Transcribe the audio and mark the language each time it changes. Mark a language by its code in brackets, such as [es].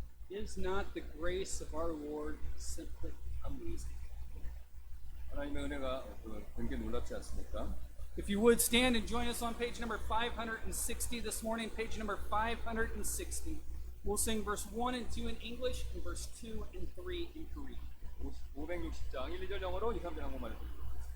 [en] Is not the grace of our Lord simply amazing? [ko] 하나님의 은혜가 되게 놀랍지 않습니까? [en] If you would stand and join us on page number 560 this morning, page number 560. We'll sing verse 1 and 2 in English and verse 2 and 3 in Korean. [ko] 560장 1, 2절 영어로 2, 3절 한국말로 드리겠습니다.